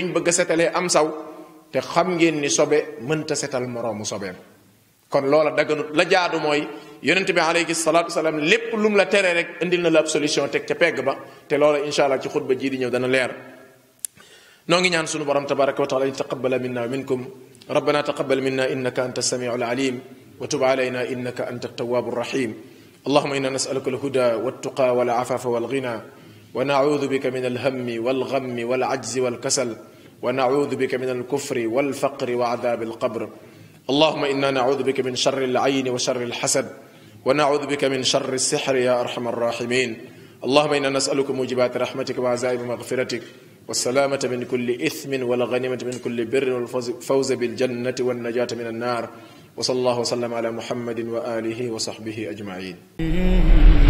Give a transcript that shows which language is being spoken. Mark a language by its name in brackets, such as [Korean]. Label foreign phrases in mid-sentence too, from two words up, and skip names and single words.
[Wolof] ñu bëgg a setalee am saw te xam ngeen ni sobe mënta setal moroomu sobeem kon loola dagganut la jaadu mooy yonente bi [Arabic] عليه الصلاة والسلام [Wolof] lépp lum la tere rek indil na la ab solution teg ca pegg ba te loola [Arabic] إن شاء الله [Wolof] ci xutba jii di ñëw dana leer noo ngi ñaan sunu borom [Arabic] تبارك وتعالى أن تقبل منا و منكم ربنا تقبل منا إنك أنت السميع العليم وتب علينا إنك أنت التواب الرحيم اللهم إنا نسألك الهدى والتقى والعفاف والغنى ونعوذ بك من الهم والغم والعجز والكسل ونعوذ بك من الكفر والفقر وعذاب القبر اللهم إنا نعوذ بك من شر العين وشر الحسد ونعوذ بك من شر السحر يا أرحم الراحمين اللهم إنا نسألك موجبات رحمتك وعزائم مغفرتك والسلامة من كل إثم والغنيمة من كل بر والفوز بالجنة والنجاة من النار وصلى الله وسلم على محمد وآله وصحبه أجمعين